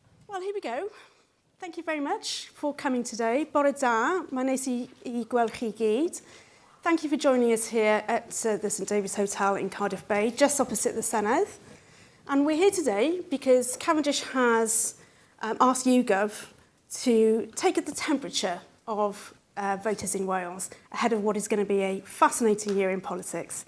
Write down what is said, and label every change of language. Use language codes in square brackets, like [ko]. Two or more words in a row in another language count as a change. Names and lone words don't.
[en] Well, here we go. Thank you very much for coming today. [cy] Bore da, mae'n neis I gweld chi gyd. [en] Thank you for joining us here at the St David's Hotel in Cardiff Bay, just opposite the Senedd. And we're here today because Cavendish has asked YouGov to take the temperature of voters in Wales ahead of what is going to be a fascinating year in politics.